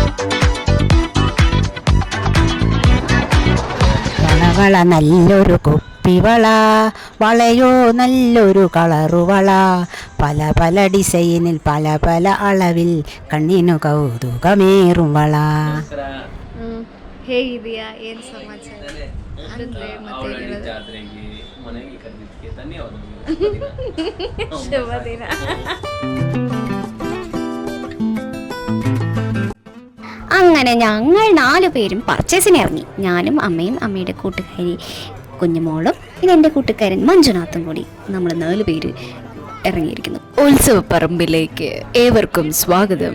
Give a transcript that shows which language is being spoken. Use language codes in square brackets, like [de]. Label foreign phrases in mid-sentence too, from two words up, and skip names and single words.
[ml] വള നല്ലൊരു കുപ്പി കുപ്പിവള, വളയോ നല്ലൊരു കളറുവള, പല പല ഡിസൈനിൽ പല പല അളവിൽ, കണ്ണിനു കൗതുകമേറും വള. [kn] ಹೇಗಿದೆಯಾ? ಏನು ಸಮಾಚಾರ? ಅಂದ್ರೆ ಮತ್ತೆ ಜಾತ್ರೆಗೆ ಮನೆಗೆ ಕರೆದಿದ್ದಕ್ಕೆ ಧನ್ಯವಾದಗಳು. ಶುಭ ದಿನ. [ml] അങ്ങനെ ഞങ്ങൾ 4 പേരും പർച്ചേസിന് ഇറങ്ങി. ഞാനും അമ്മയും അമ്മയുടെ കൂട്ടുകാരി കുഞ്ഞുമോളും പിന്നെ എൻ്റെ കൂട്ടുകാരൻ മഞ്ജുനാഥും കൂടി നമ്മൾ 4 പേര് ഇറങ്ങിയിരിക്കുന്നു. ഉത്സവപ്പറമ്പിലേക്ക് ഏവർക്കും സ്വാഗതം.